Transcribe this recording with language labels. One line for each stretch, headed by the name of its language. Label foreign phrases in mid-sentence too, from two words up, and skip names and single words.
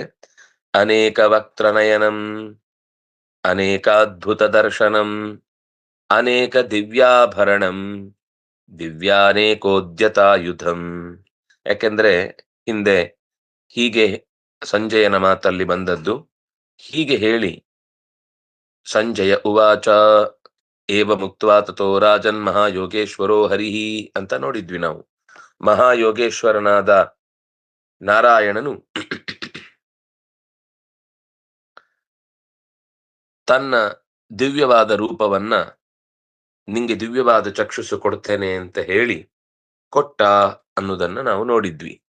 Sanskrit: ಅನೇಕ ವಕ್ತ್ರನಯನಂ ಅನೇಕಾದ್ಭುತ ದರ್ಶನಂ ಅನೇಕ ದಿವ್ಯಾಭರಣಂ ದಿವ್ಯಾನೇಕೋದ್ಯತಾಯುಧಂ.
Kannada: ಯಾಕೆಂದ್ರೆ ಹಿಂದೆ ಹೀಗೆ ಸಂಜಯನ ಮಾತಲ್ಲಿ ಬಂದದ್ದು. ಹೀಗೆ ಹೇಳಿ
Sanskrit: ಸಂಜಯ ಉವಾಚ ಏವ ಮುಕ್ತ್ವಾ ತಥೋ ರಾಜನ್ ಮಹಾಯೋಗೇಶ್ವರೋ ಹರಿಹಿ
Kannada: ಅಂತ ನೋಡಿದ್ವಿ ನಾವು. ಮಹಾಯೋಗೇಶ್ವರನಾದ ನಾರಾಯಣನು ತನ್ನ ದಿವ್ಯವಾದ ರೂಪವನ್ನ, ನಿಂಗೆ ದಿವ್ಯವಾದ ಚಕ್ಷುಸ್ಸು ಕೊಡ್ತೇನೆ ಅಂತ ಹೇಳಿ ಕೊಟ್ಟ ಅನ್ನೋದನ್ನ ನಾವು ನೋಡಿದ್ವಿ.